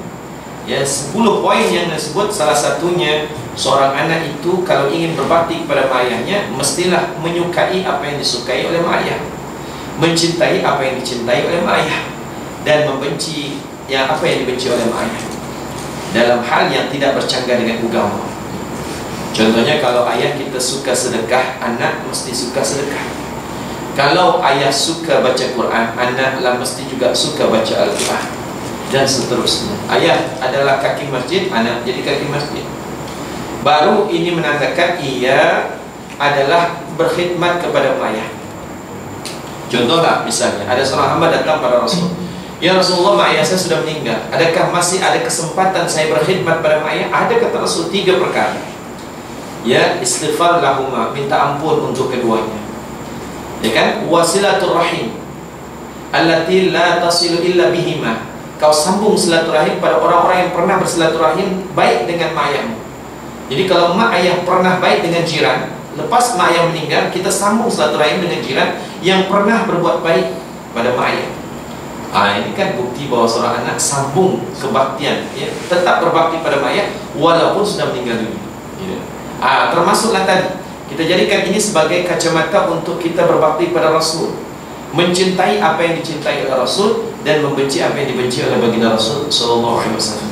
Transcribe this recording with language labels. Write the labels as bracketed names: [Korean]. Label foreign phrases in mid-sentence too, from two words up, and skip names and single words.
[Malay] Ya, 10 poin yang disebut, salah satunya seorang anak itu kalau ingin berbakti kepada mak ayahnya, mestilah menyukai apa yang disukai oleh mak ayah, mencintai apa yang dicintai oleh mak ayah, dan membenci yang apa yang dibenci oleh mak ayah, dalam hal yang tidak bercanggah dengan agama. Contohnya, kalau ayah kita suka sedekah, anak mesti suka sedekah. Kalau ayah suka baca Quran, anaklah mesti juga suka baca Al-Quran, dan seterusnya. Ayah adalah kaki masjid, anak jadi kaki masjid. Baru ini menandakan ia adalah berkhidmat kepada ayah. Contohlah, misalnya ada seorang hamba datang pada Rasul, [Arabic] يا رسول الله, [Malay] mak ayah saya sudah meninggal, adakah masih ada kesempatan saya berkhidmat pada mak ayah? Ada, kata Rasul, 3 perkara. Ya, [Arabic] استغفار لهما, [Malay] minta ampun untuk keduanya, ya kan? [Arabic] وصلة الرحم التي لا توصل إلا بهما, [Malay] kau sambung silaturahim pada orang-orang yang pernah bersilaturahim baik dengan mak ayahmu. Jadi kalau mak ayah pernah baik dengan jiran, lepas mak ayah meninggal, kita sambung silaturahim dengan jiran yang pernah berbuat baik pada mak ayah. Ini kan bukti bahwa seorang anak sambung kebaktian, ya, tetap berbakti pada mak ayah walaupun sudah meninggal dunia, ya. Termasuklah tadi kita jadikan ini sebagai kacamata untuk kita berbakti pada Rasul, mencintai apa yang dicintai oleh Rasul dan membenci apa yang dibenci oleh baginda Rasul [Arabic] صلى الله عليه وسلم.